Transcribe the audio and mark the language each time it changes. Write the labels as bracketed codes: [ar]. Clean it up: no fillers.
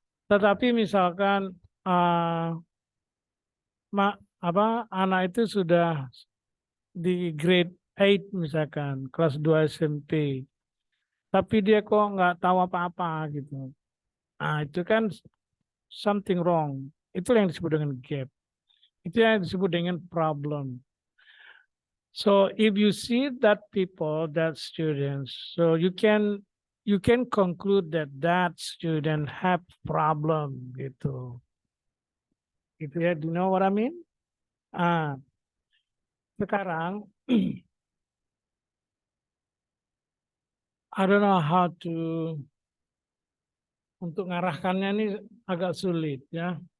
[id] Tetapi misalkan anak itu sudah di grade 8 misalkan, kelas 2 SMP. Tapi dia kok nggak tahu apa-apa gitu. Nah, itu kan [en] something wrong. [id] Itu yang disebut dengan gap. Itu yang disebut dengan problem. [en] So if you see that people, that students, so you can conclude that student have problem [id] gitu. Gitu ya, [en] do you know what I mean? [id] Sekarang [en] I don't know how to [id] untuk ngarahkannya ini agak sulit ya.